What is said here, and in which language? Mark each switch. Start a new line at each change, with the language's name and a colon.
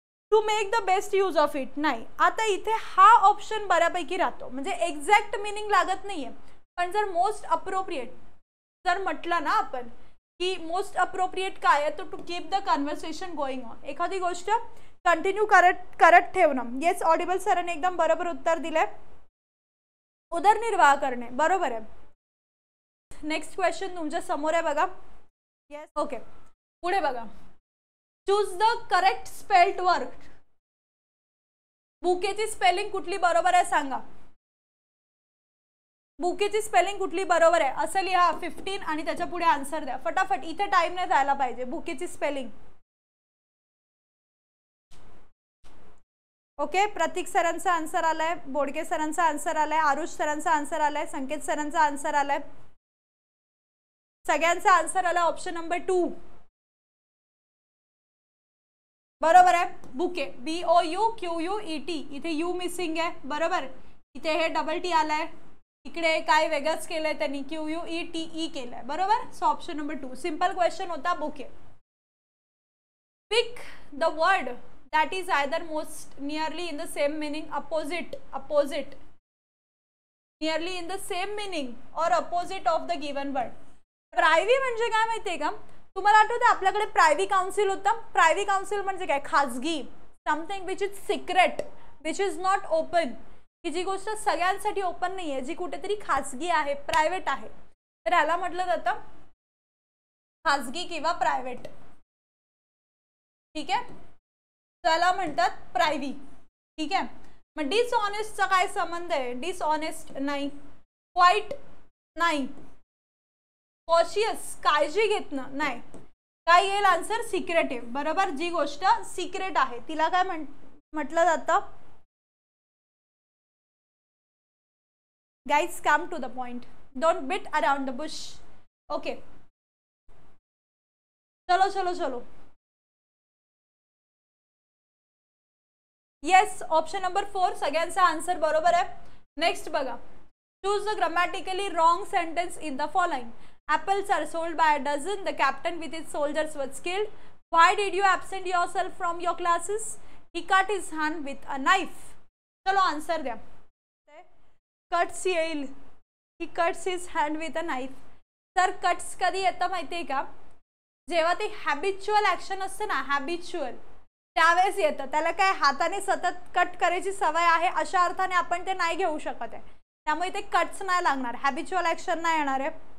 English: to make the best use of it
Marathi: नाही. आता इथे हा ऑप्शन बऱ्यापैकी राहतो, म्हणजे एक्झॅक्ट मिनिंग लागत नाहीये, पण जर मोस्ट अप्रोप्रिएट जर म्हटलं ना आपण की मोस्ट अप्रोप्रिएट काय आहे, तर
English: to keep the conversation going on,
Marathi: एखादी गोष्ट कंटिन्यू करत ठेवणं. येस ऑडिबल सरांनी एकदम बरोबर उत्तर दिलंय, उदरनिर्वाह करणे, बरोबर आहे. नेक्स्ट क्वेश्चन तुमच्या समोर आहे बघा. येस ओके, पुढे बघा.
English: Choose the correct spelled word.
Marathi: बुकेची spelling कुठली बरोबर आहे सांगा. बुकेची स्पेलिंग कुठली बरोबर आहे असं लिहा 15 आणि त्याच्या पुढे आन्सर द्या फटाफट. इथे टाइम नाही जायला पाहिजे. बुकेची स्पेलिंग. ओके, प्रतीक सरांचा आन्सर आलाय, बोडके सरांचा आन्सर आलाय, आरुष सरांचा आन्सर आलाय, संकेत सरांचा आन्सर आलाय, सगळ्यांचा आन्सर आलाय ऑप्शन नंबर 2 बरोबर आहे. बुके BOUQUET, इथे यू मिसिंग आहे, बरोबर. इथे हे डबल टी आलाय, इकडे काय वेगळंच केलंय त्यांनी, QUETE केलंय, बरोबर.
English: so option number 2 simple question
Marathi: होता
English: Bouquet. Pick the word that is either most nearly in the same meaning, opposite nearly in the same meaning or opposite of the given word.
Marathi: प्रायव्ही म्हणजे काय माहितीये का तुम्हाला, आठवतं आपल्याकडे प्रायव्ही काउन्सिल होतं. प्रायव्ही council म्हणजे काय, खाजगी,
English: something which is secret, which is not open,
Marathi: की जी गोष्ट सगळ्यांसाठी ओपन नाहीये, जी कुठेतरी खाजगी आहे, प्रायव्हेट आहे, तर याला म्हटलं जातं खाजगी किंवा प्रायव्हेट. ठीक आहे, त्याला म्हणतात प्रायव्ही. ठीक आहे, मग डिसऑनेस्टचा काय संबंध आहे. डिसऑनेस्ट नाही, क्वाईट नाही, कॉशियस काळजी घेतणं नाही. काय येईल आन्सर, सिक्रेटिव्ह, बरोबर. जी गोष्ट सिक्रेट आहे तिला काय म्हटलं जातं.
English: Guys come to the point, don't beat around the bush.
Marathi: Okay, चलो चलो चलो. येस ऑप्शन नंबर 4 सगळ्यांचा आन्सर बरोबर आहे.
English: next
Marathi: बघा.
English: Choose the grammatically wrong sentence in the following. Apples are sold by a dozen. The captain with his soldiers was killed. Why did you absent yourself from your classes? He cut his hand with a knife.
Marathi: चलो answer द्या. Cuts येईल.
English: He cuts his hand with a knife.
Marathi: Sir cuts कधी येतं माहितीये का, जेव्हा ते habitual action असते ना, हॅबिच्युअल, त्यावेळेस येतं. त्याला काय हाताने सतत कट करायची सवय आहे अशा अर्थाने आपण ते नाही घेऊ शकत आहे, त्यामुळे ते कट्स नाही लागणार, हॅबिच्युअल ऍक्शन नाही येणार आहे.